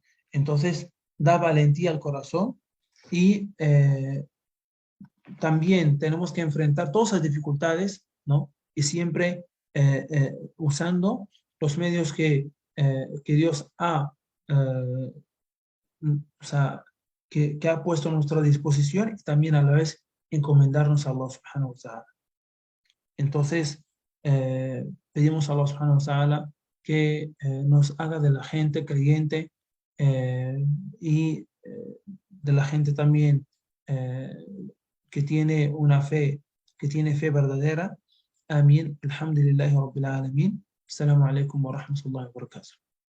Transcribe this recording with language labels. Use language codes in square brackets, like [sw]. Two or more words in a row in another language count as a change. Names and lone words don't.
[es] Entonces, da valentía al corazón y también tenemos que enfrentar todas las dificultades, ¿no? Y siempre usando los medios que Dios eh, o sea, que ha puesto a nuestra disposición y también a la vez encomendarnos a [ar] الله سبحانه وتعالى. [es] Entonces, pedimos a [ar] الله سبحانه وتعالى [es] que nos haga de la gente creyente y de la gente también eh, que tiene una fe, que tiene fe verdadera. Amén. [ar] الحمد لله رب العالمين. السلام عليكم ورحمة الله وبركاته.